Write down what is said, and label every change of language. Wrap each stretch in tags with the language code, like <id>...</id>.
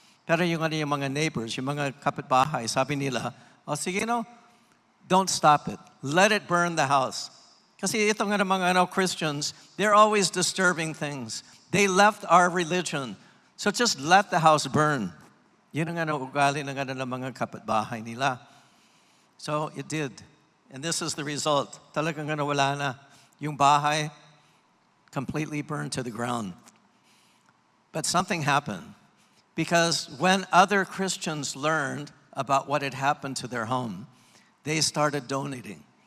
<tl>Pero yung mga neighbors, yung mga kapitbahay, sabi nila, sige don't stop it.</tl> <en>Let it burn the house. Kasi itong mga Christians, they're always disturbing things. They left our religion. So just let the house burn.</en> <tl>Yun ang ugali ng mga kapitbahay nila.</tl> <en>So it did. And this is the result. Talagang wala na. Yung bahay completely burned to the ground. But something happened. Because when other Christians learned about what had happened to their home, they started donating.</en>